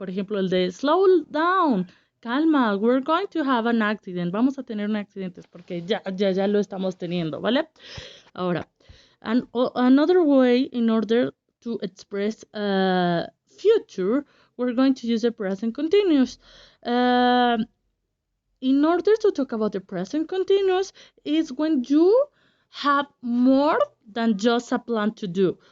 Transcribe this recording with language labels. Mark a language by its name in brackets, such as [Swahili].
[Spanish] Por ejemplo, el de [English] slow down. Calma, we're going to have an accident. [Spanish] Vamos a tener un accidente porque ya lo estamos teniendo, ¿vale? [English] Ahora, another way in order to express future, we're going to use the present continuous. In order to talk about the present continuous is when you have more than just a plan to do.